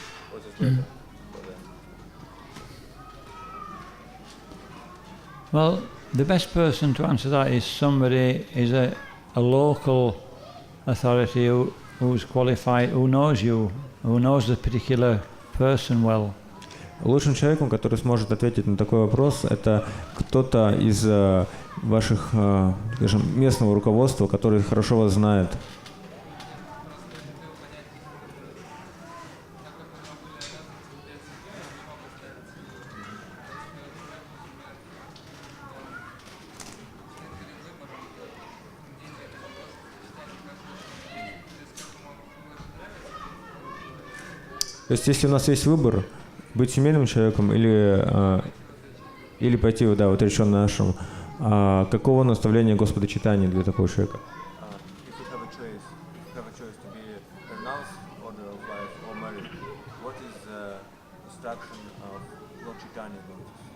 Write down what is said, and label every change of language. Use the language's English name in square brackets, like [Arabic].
[English] What is better for them? Well, the best person to answer that is somebody, is a local authority who's qualified, who knows you, who knows the particular person well. [Russian] Лучшим человеком, который сможет ответить на такой вопрос, это кто-то из ваших, скажем, местного руководства, который хорошо вас знает. То есть, если у нас есть выбор, быть семейным человеком или пойти в отреченный ашрам, какого наставления Господа Чайтаньи для такого человека? [English] If you have a choice to be renounced order of life or married, what is the instruction of Lord Chaitanya about this?